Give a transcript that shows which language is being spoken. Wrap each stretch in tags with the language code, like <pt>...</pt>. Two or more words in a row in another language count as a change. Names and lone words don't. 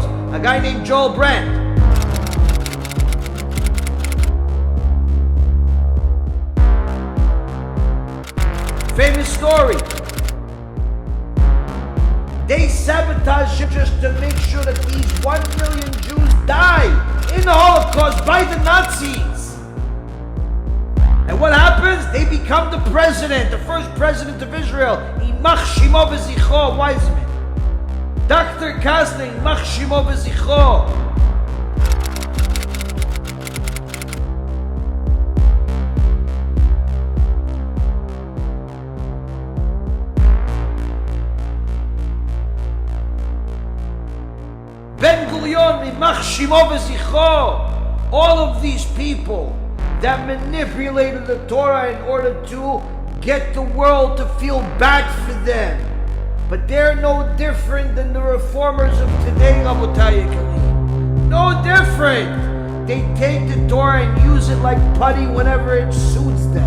<en>A guy named Brandt. Famous story. They sabotaged him just to make sure that these 1 million Jews die in the Holocaust by the Nazis. And what happens? They become the president, the first president of Israel,</en> <he>ימח שמו וזכרו, Weizmann.</he> <en>Dr.</en> <he>Kastner, ימח שמו וזכרו. Ben Gurion, ימח שמו וזכרו.</he> <en>All of these people that manipulated the Torah in order to get the world to feel bad for them. But they're no different than the reformers of today, WWII. No different. They take the Torah and use it like putty whenever it suits them.</en>